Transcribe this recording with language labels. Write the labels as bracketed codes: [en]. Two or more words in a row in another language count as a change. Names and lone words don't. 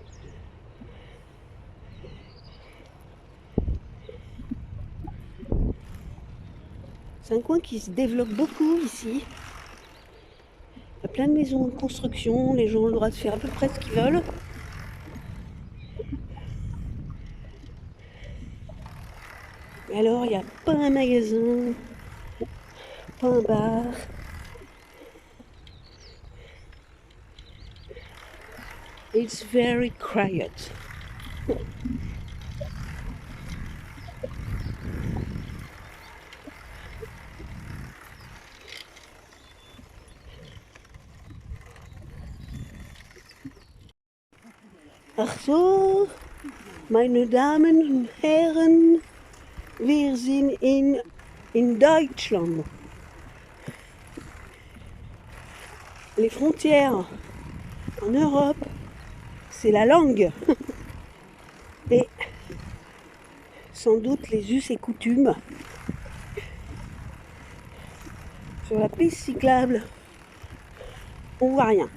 [fr] C'est un coin qui se développe beaucoup ici. Il y a plein de maisons en construction, les gens ont le droit de faire à peu près ce qu'ils veulent. Et alors, il n'y a pas un magasin, pas un bar. [en] It's very quiet. [de] Ach so, meine Damen und Herren, wir sind in Deutschland. [fr] Les frontières en Europe, c'est la langue. Et sans doute les us et coutumes. Sur la piste cyclable, on voit rien.